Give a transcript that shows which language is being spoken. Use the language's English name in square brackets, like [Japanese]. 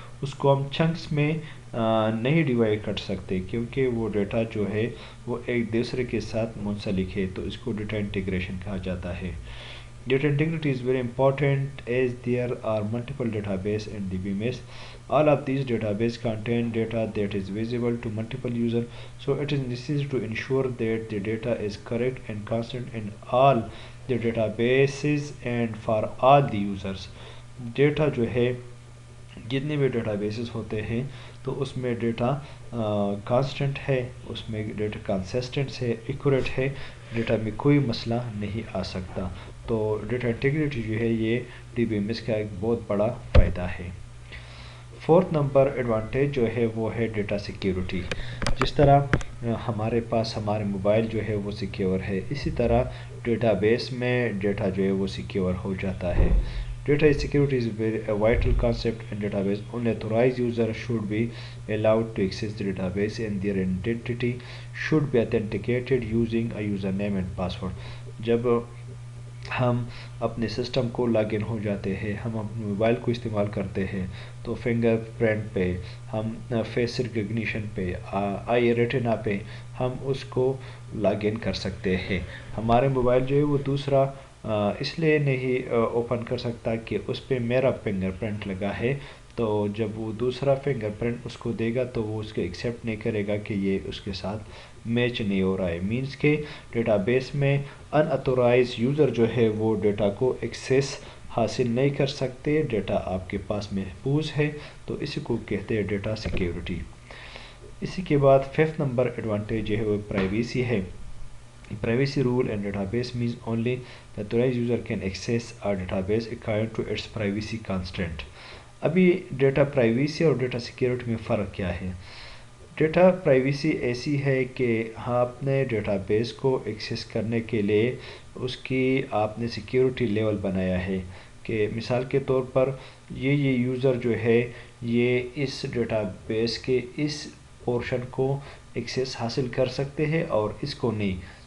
[Urdu] اس کو ہم چنکس میں نہیں ڈیوائڈ کر سکتے کیونکہ وہ ڈیٹا جو ہے وہ ایک دوسرے کے ساتھ منسلک ہے، تو اس کو ڈیٹا انٹیگریشن کہا جاتا ہے. [English] Data integrity is very important as there are multiple databases in DBMS. All of these databases contain data that is visible to multiple users, so it is necessary to ensure that the data is correct and constant in all the databases and for all the users. [Urdu] Data جو ہے جتنے بھی data bases ہوتے ہیں تو اس میں data constant ہے، اس میں ڈیٹا کنسسٹنٹ ہے، ایکوریٹ ہے، ڈیٹا میں کوئی مسئلہ نہیں آ سکتا. تو ڈیٹا انٹیگریٹی جو ہے یہ ڈی بی ایم ایس کا ایک بہت بڑا فائدہ ہے. فورتھ نمبر ایڈوانٹیج جو ہے وہ ہے ڈیٹا سیکیورٹی. جس طرح ہمارے پاس ہمارے موبائل جو ہے وہ سیکیور ہے، اسی طرح ڈیٹا بیس میں ڈیٹا جو ہے وہ سیکیور ہو جاتا ہے. [English] Data security is a vital concept in database. Only authorized users should be allowed to access the database and their identity should be authenticated using a username and password. [Urdu] جب ہم اپنے system کو log in ہو جاتے ہیں، ہم اپنے mobile کو استعمال کرتے ہیں تو فنگر پرنٹ پہ، ہم فیس ریکگنیشن پہ، آئی ریٹنا پہ ہم اس کو لاگ ان کر سکتے ہیں. ہمارے موبائل جو ہے وہ دوسرا اس لیے نہیں اوپن کر سکتا کہ اس پہ میرا فنگر پرنٹ لگا ہے، تو جب وہ دوسرا فنگر پرنٹ اس کو دے گا تو وہ اس کو ایکسیپٹ نہیں کرے گا کہ یہ اس کے ساتھ میچ نہیں ہو رہا ہے. مینس کہ ڈیٹا بیس میں ان اتھورائز یوزر جو ہے وہ ڈیٹا کو ایکسیس حاصل نہیں کر سکتے، ڈیٹا آپ کے پاس محفوظ ہے، تو اسی کو کہتے ہیں ڈیٹا سیکیورٹی. اسی کے بعد ففتھ نمبر ایڈوانٹیج جو ہے وہ پرائیویسی ہے. [English] Privacy rule in database means only the authorized user can access a database according to its privacy constraint. [Urdu] ابھی ڈیٹا پرائیویسی اور ڈیٹا سیکیورٹی میں فرق کیا ہے؟ ڈیٹا پرائیویسی ایسی ہے کہ آپ نے ڈیٹا بیس کو ایکسیس کرنے کے لیے اس کی آپ نے سیکیورٹی لیول بنایا ہے کہ مثال کے طور پر یہ یوزر جو ہے یہ اس ڈیٹا بیس کے اس پورشن کو ایکسیس حاصل کر سکتے ہیں اور اس کو نہیں.